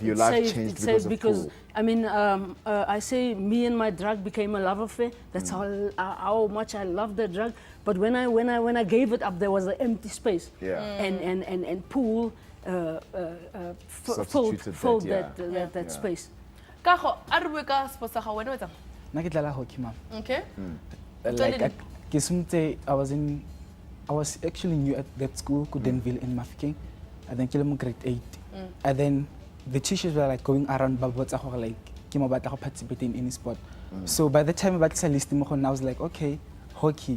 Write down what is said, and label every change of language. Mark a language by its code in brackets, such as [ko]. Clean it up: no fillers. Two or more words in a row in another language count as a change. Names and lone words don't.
[en] Your life changed because of pool. I mean, I say me and my drug became a love affair. That's how much I loved the drug. But when I gave it up, there was an empty space. Yeah. And pool Substituted filled that, that space. [st] Kago, a re bue ka sports sa gago wena o etsang? Na ke dlala hockey, ma'am. [en] Okay. Like I was actually new at that school, Kudenville in Mafeking. And then I'm grade 8. And then the teachers were like going around like participate in any sport. So by the time I was like, okay, hockey.